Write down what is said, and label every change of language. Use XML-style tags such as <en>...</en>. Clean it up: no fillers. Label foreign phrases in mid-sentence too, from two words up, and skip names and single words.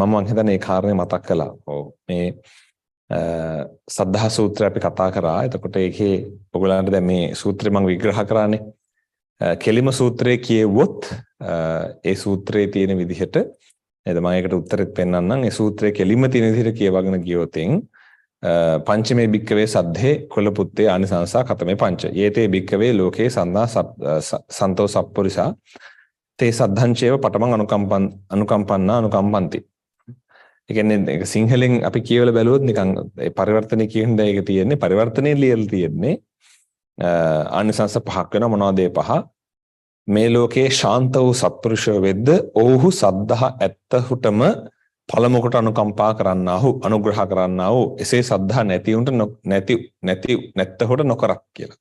<si>මම හිතන්නේ මේ කාරණේ මතක් කළා. මේ සද්ධා සූත්‍රය අපි කතා කරා. එතකොට ඒකේ ඔයගොල්ලන්ට දැන් මේ සූත්‍රය මම විග්‍රහ කරානේ. කෙලිම සූත්‍රයේ කියවුවොත් ඒ සූත්‍රයේ තියෙන විදිහට නේද? මම ඒකට උත්තරෙත් පෙන්නන්නම්. ඒ සූත්‍රයේ කෙලිම තියෙන විදිහට කියවගෙන ගියොතින්</si> <pi>පංචමේ භික්කවේ සද්ධේ කුල පුත්තේ ආනිසංසා කතමේ පංච. යේතේ භික්කවේ ලෝකේ සන්දා සන්තෝ සප්පුරිසා තේ සද්ධංචේව පටමං අනුකම්පන්නා අනුකම්පන්ති.</pi> <si>ඒ කියන්නේ සිංහලෙන් අපි කියවලා බැලුවොත් නිකන් ඒ පරිවර්තනය කියන දේ ඒක තියෙන්නේ පරිවර්තනයේ ලියලා තියෙන්නේ ආනිසංස පහක් වෙනවා. මොනවද ඒ පහ? මේ ලෝකේ ශාන්ත වූ සත්පුරුෂයෝ වෙද්ද ඔව්හු සද්ධා ඇත්තහුටම පළමුවට අනුකම්පා කරන්නාහු අනුග්‍රහ කරන්නාහු එසේ සද්ධා නැත්තහුට නොකරක් කියලා.</si>